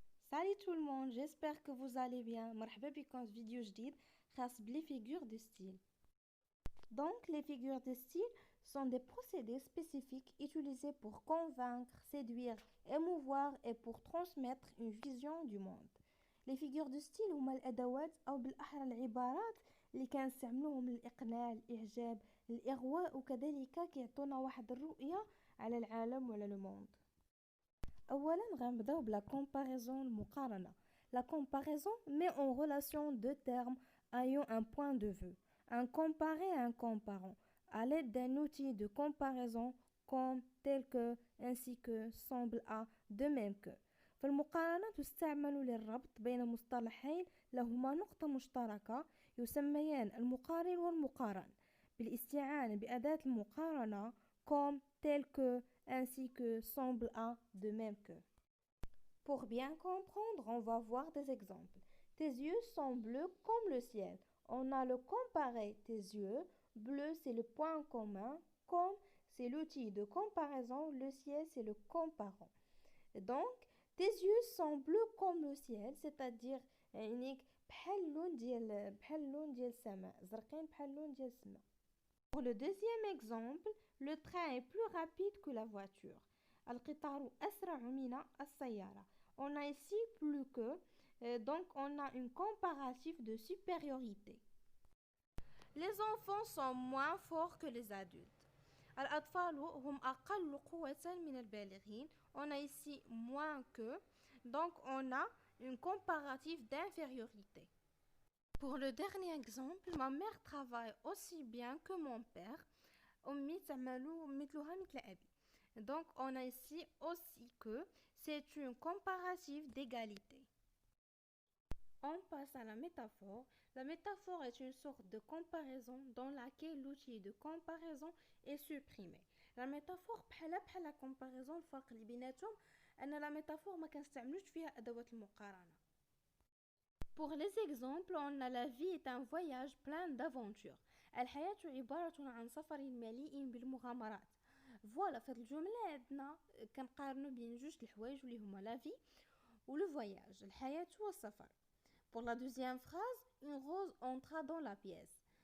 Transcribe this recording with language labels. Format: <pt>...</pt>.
<fr>Salut tout le monde, j'espère que vous allez bien.</fr> <ar>مرحبا بكم في فيديو جديد خاص بلي figures de style.</ar> <fr>Donc, les figures de style sont des procédés spécifiques utilisés pour convaincre, séduire, émouvoir et pour transmettre une vision du monde.</fr> <ar>Les figures de style هما الأدوات أو بالأحرى العبارات اللي كنستعملوهم للإقناع، الإعجاب، الإغواء وكذلك كيعطونا واحد الرؤية على العالم وعلى الموند. أولا غنبداو بلا comparaison المقارنة.</ar> <fr>La comparaison met en relation deux termes ayant un point de vue. Un comparé à un comparant à l'aide d'un outil de comparaison comme tel que, ainsi que, semble à, de même que.</fr> <ar>فالمقارنة تستعمل للربط بين مصطلحين لهما نقطة مشتركة يسميان المقارن والمقارن بالاستعانة بأداة المقارنة</ar> <fr>comme tel que, ainsi que, semble à, de même que. Pour bien comprendre, on va voir des exemples. Tes yeux sont bleus comme le ciel. On a le comparé tes yeux. Bleu, c'est le point commun. Comme, c'est l'outil de comparaison. Le ciel, c'est le comparant. Donc, tes yeux sont bleus comme le ciel, c'est-à-dire</fr> <ar>عينيك بحال اللون ديال السماء، زرقين بحال اللون ديال السماء.</ar> <fr>Pour le deuxième exemple, le train est plus rapide que la voiture.</fr> <ar>القطار أسرع من السيارة.</ar> <fr>On a ici plus que, donc on a une comparatif de supériorité. Les enfants sont moins forts que les adultes.</fr> <ar>الأطفال هم أقل قوة من البالغين.</ar> <fr>On a ici moins que, donc on a une comparative d'infériorité. Pour le dernier exemple, ma mère travaille aussi bien que mon père.</fr> <ar>أمي تعمل مثلها مثل أبي.</ar> <fr>Donc on a ici aussi que, c'est une comparative d'égalité. On passe à la métaphore. La métaphore est une sorte de comparaison dans laquelle l'outil de comparaison est supprimé. La métaphore</fr> <ar>بحال</ar> <fr>la comparaison.</fr> <ar>الفرق اللي بيناتهم أن la métaphore ما كنستعملوش فيها أدوات المقارنة.</ar> <fr>Pour les exemples, on a la vie est un voyage plein d'aventures.</fr> <ar>الحياة عبارة عن سفر مليء بالمغامرات. فوالا في هاد الجملة عندنا كنقارنوا بين جوج الحوايج اللي هما لا في و لو voyage، الحياة والسفر.</ar> <fr>Pour la deuxième phrase, une rose entra dans la pièce.</fr>